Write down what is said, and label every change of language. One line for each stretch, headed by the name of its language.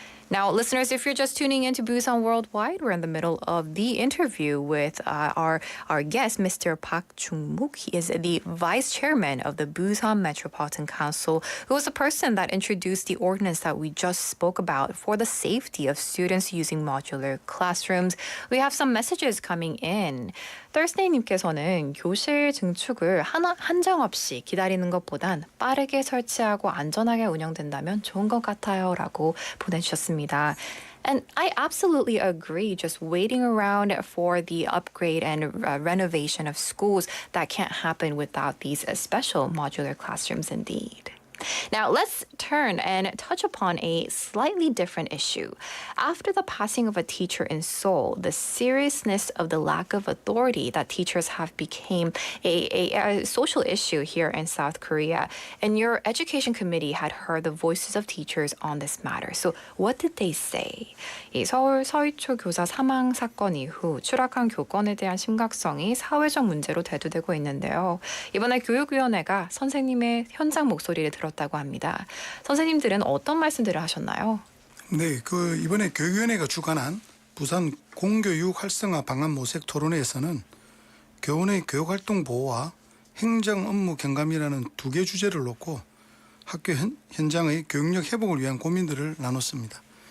English: Now, listeners, if you're just tuning into Busan Worldwide, we're in the middle of the interview with our guest, Mr. Park Chung-mook. He is the vice chairman of the Busan Metropolitan Council, who was the person that introduced the ordinance that we just spoke about for the safety of students using modular classrooms. We have some messages coming in.
Korean: Thursday님께서는 교실 증축을 한정없이 기다리는 것보단 빠르게 설치하고 안전하게 운영된다면 좋은 것 같아요라고 보내주셨습니다.
English: And I absolutely agree. Just waiting around for the upgrade and renovation of schools, that can't happen without these special modular classrooms indeed. Now, let's turn and touch upon a slightly different issue. After the passing of a teacher in Seoul, the seriousness of the lack of authority that teachers have became a social issue here in South Korea. And your education committee had heard the voices of teachers on this matter. So what did they say?
Korean: 이 서울 서희초 교사 사망 사건 이후 추락한 교권에 대한 심각성이 사회적 문제로 대두되고 있는데요. 이번에 교육위원회가 선생님의 현장 목소리를 들었다고 합니다. 선생님들은 어떤 말씀들을 하셨나요? 네, 이번에 교육위원회가 주관한 부산 공교육 활성화 방안 모색 토론회에서는 교원의 교육활동 보호와 행정 업무 경감이라는 두 개 주제를 놓고 학교 현장의 교육력 회복을 위한 고민들을 나눴습니다.